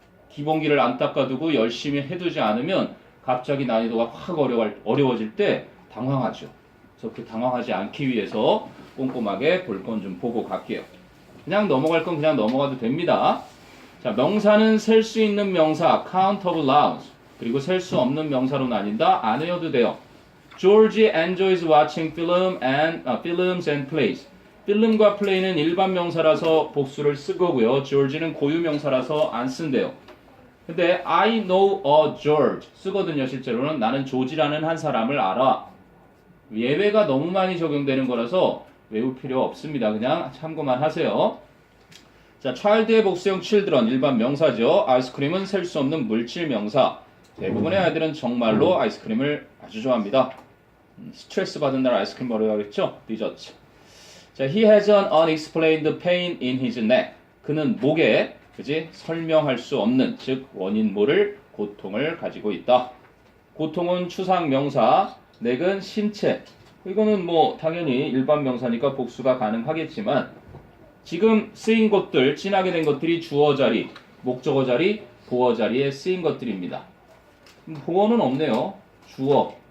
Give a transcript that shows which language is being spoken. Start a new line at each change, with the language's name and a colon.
Korean: 기본기를 안 닦아두고 열심히 해두지 않으면 갑자기 난이도가 확 어려워질 때 당황하죠. 그래서 그 당황하지 않기 위해서 꼼꼼하게 볼 건 좀 보고 갈게요. 그냥 넘어갈 건 그냥 넘어가도 됩니다. 자, 명사는 셀 수 있는 명사 count of nouns, 그리고 셀 수 없는 명사로 나뉜다. 안 외워도 돼요.
English: George enjoys watching films and plays.
Korean: 필름과 플레이는 일반 명사라서 복수를 쓴 거고요. George는 고유 명사라서 안 쓴대요. 근데
English: I know a George
Korean: 쓰거든요. 실제로는 나는 조지라는 한 사람을 알아. 예외가 너무 많이 적용되는 거라서 외울 필요 없습니다. 그냥 참고만 하세요. 자, child의 복수형 children 일반 명사죠. 아이스크림은 셀 수 없는 물질 명사. 대부분의 아이들은 정말로 아이스크림을 아주 좋아합니다. 스트레스 받은 날 아이스크림 먹어야겠죠? 디저트.
English: 자, he has an unexplained pain in his neck.
Korean: 그는 목에, 그지? 설명할 수 없는, 즉 원인 모를 고통을 가지고 있다. 고통은 추상 명사, neck은 신체. 이거는 뭐 당연히 일반 명사니까 복수가 가능하겠지만 지금 쓰인 것들, 진하게 된 것들이 주어 자리, 목적어 자리, 보어 자리에 쓰인 것들입니다. 보어는 없네요. 주어.